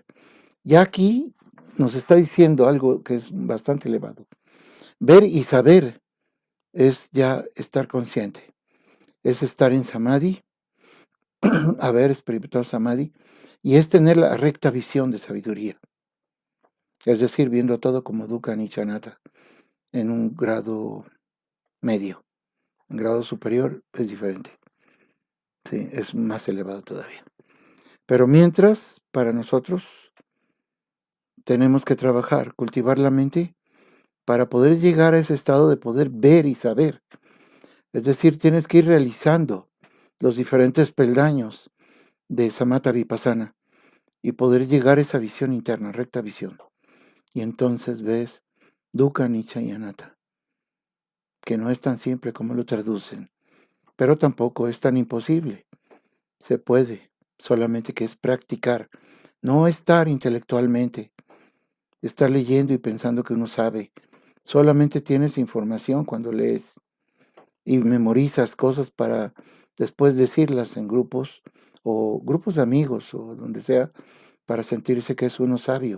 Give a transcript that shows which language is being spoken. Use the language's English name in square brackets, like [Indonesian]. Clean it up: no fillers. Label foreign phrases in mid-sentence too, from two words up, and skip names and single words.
[Spanish] Ya aquí nos está diciendo algo que es bastante elevado. Ver y saber es ya estar consciente, es estar en samadhi, haber experimentado samadhi, y es tener la recta visión de sabiduría. Es decir, viendo todo como [Pali] dukkha anicca [Spanish] en un grado medio. En grado superior es diferente. Sí, es más elevado todavía. Pero mientras, para nosotros, tenemos que trabajar, cultivar la mente para poder llegar a ese estado de poder ver y saber. Es decir, tienes que ir realizando los diferentes peldaños de [Pali] Samatha Vipassana [Spanish] y poder llegar a esa visión interna, recta visión. Y entonces ves [Pali] dukkha, anicca [Spanish] y anatta, que no es tan simple como lo traducen, pero tampoco es tan imposible. Se puede, solamente que es practicar, no estar intelectualmente, estar leyendo y pensando que uno sabe. Solamente tienes información cuando lees y memorizas cosas para después decirlas en grupos o grupos de amigos o donde sea, para sentirse que es uno sabio.